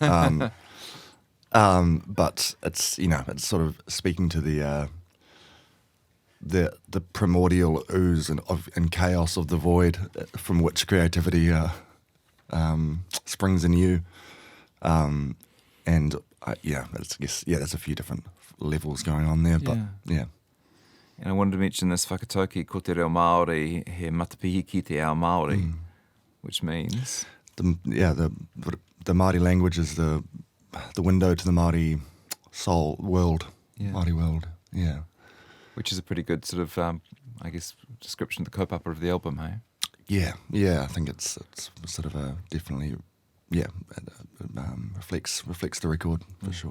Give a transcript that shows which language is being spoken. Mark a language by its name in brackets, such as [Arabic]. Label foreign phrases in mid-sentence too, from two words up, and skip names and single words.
[English] But it's, it's sort of speaking to the primordial ooze and chaos of the void from which creativity springs anew. And there's a few different levels going on there, but yeah. And I wanted to mention this whakatauki, [Māori] ko te reo Māori, he matapihi ki te ao Māori, [English] which means... The Māori language is the window to the Māori soul world, Māori world, yeah. Which is a pretty good sort of, description of the kaupapa of the album, hey? Yeah, I think it's sort of a definitely, reflects the record for sure.